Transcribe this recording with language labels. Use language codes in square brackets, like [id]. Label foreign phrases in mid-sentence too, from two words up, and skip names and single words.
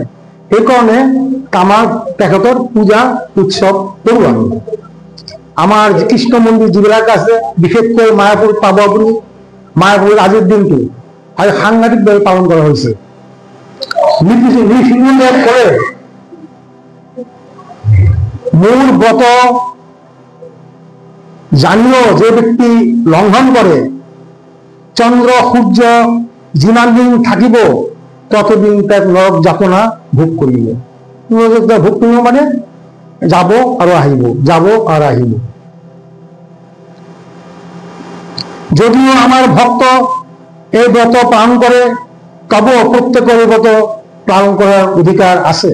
[as] সেইকাৰণে আমাৰ তেখেতৰ পূজা উৎসৱ কৰোঁ আমি। আমাৰ কৃষ্ণ মন্দিৰ যিবিলাক আছে, বিশেষকৈ মায়াপুৰ পাব আপুনি। মায়াপুৰৰ আজিৰ দিনটো আজি সাংঘাতিকভাৱে পালন কৰা হৈছে। নৃসিংহদেৱ কৰে মোৰ ব্রত জানিও যে ব্যক্তি লঙ্ঘন করে চন্দ্র সূর্য যিমান দিন থাকিব ততদিন তাক নরক যাতনা ভোগ করিব। ভোগ করিব মানে যাব আর আহিব, যাব আর আহিব। যদিও আমার ভক্ত এই ব্রত পালন করে, তবুও প্রত্যেকের ব্রত পালন করার অধিকার আছে।